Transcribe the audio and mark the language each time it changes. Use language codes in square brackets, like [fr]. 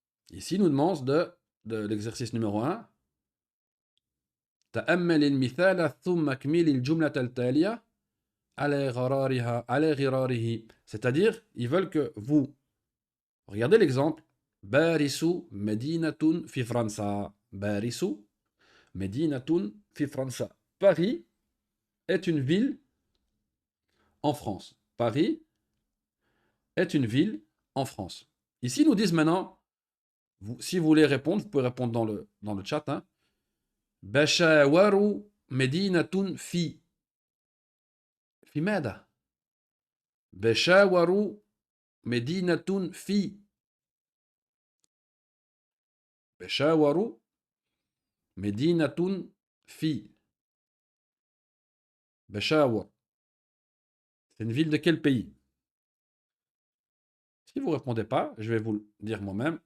[fr] Ici, il nous demande de l'exercice numéro 1. [ar] تأمل المثال ثم اكمل الجملة التالية على غراره. [fr] C'est-à-dire, ils veulent que vous regardez l'exemple. [ar] باريس مدينة في فرنسا. باريس مدينة في فرنسا. [fr] Paris est une ville en France. Paris est une ville en France. Ici, ils nous disent maintenant, si vous voulez répondre, vous pouvez répondre dans le chat. Hein. [ar] بشاور مدينة في ماذا؟ بشاور مدينة في بشاور مدينة في بشاور. [fr] C'est une ville de quel pays? Si vous ne répondez pas, je vais vous le dire moi-même.